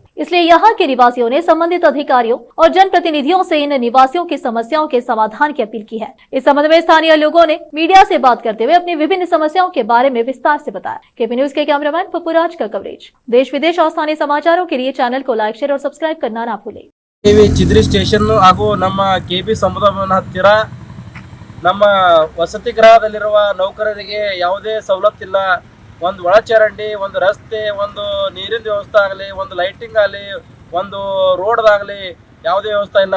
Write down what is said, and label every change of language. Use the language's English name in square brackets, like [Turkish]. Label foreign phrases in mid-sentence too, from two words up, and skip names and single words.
[Hindi] इसलिए यहाँ के निवासियों ने संबंधित अधिकारियों और जनप्रतिनिधियों से इन निवासियों की समस्याओं के समाधान की अपील की है। इस संबंध में स्थानीय लोगों ने मीडिया से बात करते हुए अपनी विभिन्न समस्याओं के बारे में विस्तार से बताया। केपी न्यूज के कैमरामैन पप्पूराज का कवरेज। देश विदेश और स्थानीय समाचारों के लिए चैनल को [English] like, share [Hindi] और सब्सक्राइब करना ना भूलें। [Kannada] ಚಿದ್ರಿ ಸ್ಟೇಷನ್ ಹಾಗೂ ನಮ್ಮ ಕೆಬಿ ಸಮುದಾಯ ಭವನ ಹತ್ತಿರ ನಮ್ಮ ವಸತಿ ಗೃಹದಲ್ಲಿರುವ ನೌಕರರಿಗೆ ಯಾವುದೇ ಸವಲತ್ತಿಲ್ಲ. ಒಂದು ಒಳಚರಂಡಿ, ಒಂದು ರಸ್ತೆ, ಒಂದು ನೀರಿನ ವ್ಯವಸ್ಥೆ ಆಗಲಿ, ಒಂದು ಲೈಟಿಂಗ್ ಆಗಲಿ, ಒಂದು ರೋಡ್ದಾಗಲಿ ಯಾವುದೇ ವ್ಯವಸ್ಥೆ ಇಲ್ಲ.